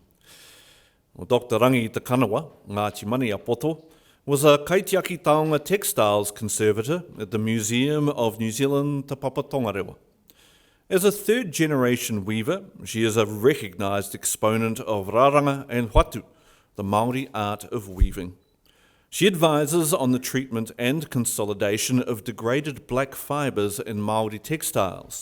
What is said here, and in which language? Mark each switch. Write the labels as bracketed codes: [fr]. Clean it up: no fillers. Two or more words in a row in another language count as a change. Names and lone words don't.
[en] Well, Dr. Rangi Takanawa, Ngāti Mani Apoto, was a [mi] Kaitiaki Taonga [en] textiles conservator at the Museum of New Zealand Te Papa Tongarewa. As a third-generation weaver, she is a recognised exponent of raranga and whatu, the Māori art of weaving. She advises on the treatment and consolidation of degraded black fibres in Māori textiles.